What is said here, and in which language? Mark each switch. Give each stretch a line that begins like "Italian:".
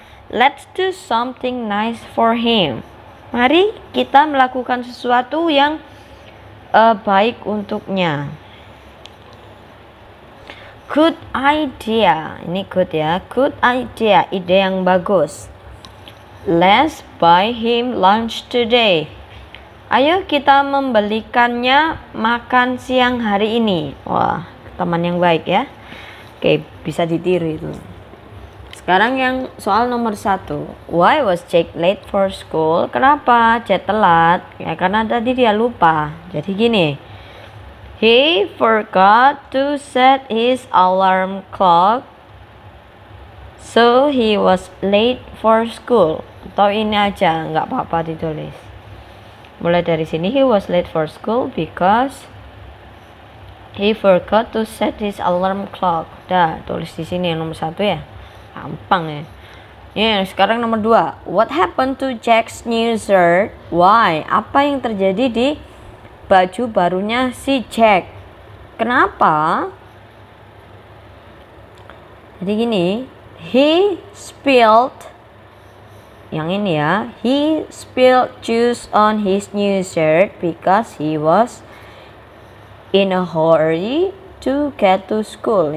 English: Let's do something nice for him.
Indonesian: Mari kita melakukan sesuatu yang baik untuknya.
English: Good idea.
Indonesian: Ini
English: good ya. Good idea.
Indonesian: Ide yang bagus.
English: Let's buy him lunch today.
Indonesian: Ayo kita membelikannya makan siang hari ini. Wah, teman yang baik ya. Oke, bisa ditiru itu. Sekarang yang soal nomor 1.
English: Why was Jack late for school?
Indonesian: Kenapa Jack telat? Ya karena tadi dia lupa. Jadi gini.
English: He forgot to set his alarm clock, so he was late for school.
Indonesian: Atau ini aja, nggak apa-apa ditulis. Mulai dari sini,
English: he was late for school because he forgot to set his alarm clock.
Indonesian: Udah, tulis di sini yang nomor 1 ya. Gampang ya. Ya, sekarang nomor 2.
English: What happened to Jack's new shirt? Why?
Indonesian: Apa yang terjadi di baju barunya si Jack? Kenapa? Jadi gini,
English: he spilled,
Indonesian: yang ini ya,
English: he spilled juice on his new shirt because he was in a hurry to get to school.